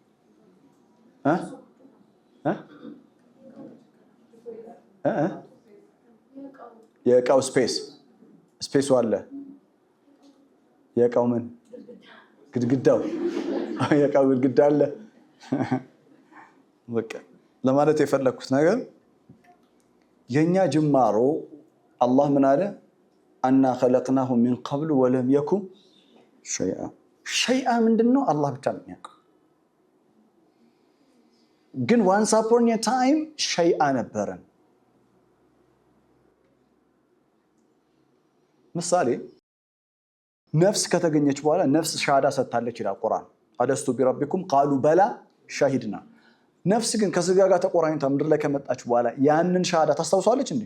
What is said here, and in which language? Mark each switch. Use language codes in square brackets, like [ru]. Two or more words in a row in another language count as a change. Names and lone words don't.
[am] የዕቃው ስፔሱ አለ። የዕቃው ምን? ግድግዳው። የዕቃው ግድግዳ አለ። በቃ ለማለት የፈለኩት ነገር የኛ ጅማሮ አላህ ምን አለ? [ar] አና خلقناه من قبل ولم يكن شيئا ምንድነው? [am] አላህ ብቻ ነው የሚያውቀው። ግን [en] once upon a time [am] شيئا ነበረን። ምሳሌ ነፍስ ከተገኘች በኋላ ነፍስ ሻሃዳ ሰጥታለች ይላል ቁርአን። [ar] ألست بربكم قالوا بلى شهدنا። [am] ነፍስ ግን ከስጋ ጋር ተቆራኝታ ምድር ላይ ከመጣች በኋላ ያንን ሻሃዳ ታስታውሳለች እንዴ?